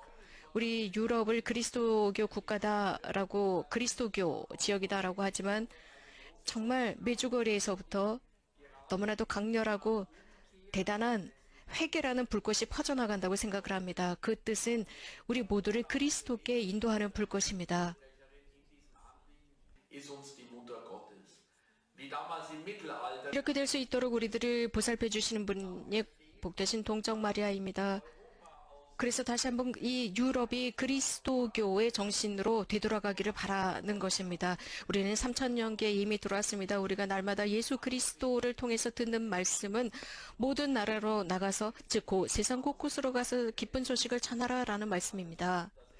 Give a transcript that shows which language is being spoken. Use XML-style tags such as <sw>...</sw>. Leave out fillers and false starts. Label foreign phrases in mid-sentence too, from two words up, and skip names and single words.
<ko>우리 유럽을 그리스도교 국가다라고, 그리스도교 지역이다라고 하지만 정말 메주거리에서부터 너무나도 강렬하고 대단한 회개라는 불꽃이 퍼져나간다고 생각을 합니다. 그 뜻은 우리 모두를 그리스도께 인도하는 불꽃입니다.</ko> <de>ist uns die Mutter Gottes. Wie damals im Mittelalter</de> <ko>이렇게 될 수 있도록 우리들을 보살펴 주시는 분이 복되신 동정 마리아입니다. 그래서 다시 한번 이 유럽이 그리스도교의 정신으로 되돌아가기를 바라는 것입니다. 우리는 3000년기에 이미 들어왔습니다. 우리가 날마다 예수 그리스도를 통해서 듣는 말씀은 모든 나라로 나가서 즉 세상 곳곳으로 가서 기쁜 소식을 전하라라는 말씀입니다.</ko>